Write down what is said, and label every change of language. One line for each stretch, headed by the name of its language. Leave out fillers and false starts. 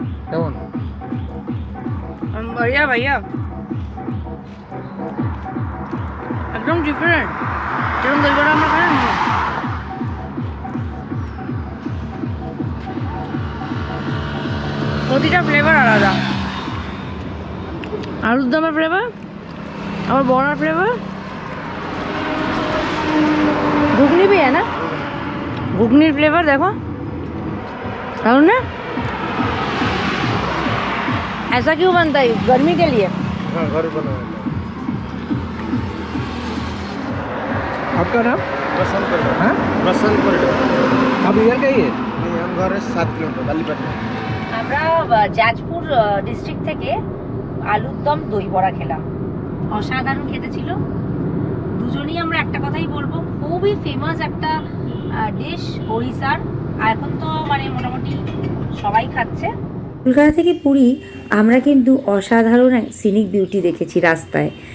Bangla: কেমন?
Hindi: बढ़िया भैया, एकदम डिफरेंट।
Bangla: যেরকম দই বড়া আমরা খাই না, প্রতিটা ফ্লেভার আলাদা। আলুর দমের ফ্লেভার,
Hindi: और बड़ा फ्लेवर। घुगनी भी है ना, घुगनी फ्लेवर देखो, और ना ऐसा क्यों बनता है? गर्मी के लिए। हाँ, घर बना है। आपका नाम? बसंत परिडा। हाँ? बसंत परिडा। आप इधर का ही है? नहीं, हम घर है 7 किलोमीटर बालीपाटना।
Bangla: আমরা জাজপুর ডিস্ট্রিক্ট থেকে আলুর দম দই বড়া খেলাম, অসাধারণ খেতে ছিল। দুজনেই আমরা একটা কথাই বলবো, খুবই ফেমাস একটা ডিশ ওড়িশার। এখন তো মানে মোটামুটি সবাই খাচ্ছে। কলকাতা থেকে পুরী আমরা কিন্তু অসাধারণ সিনিক বিউটি দেখেছি রাস্তায়।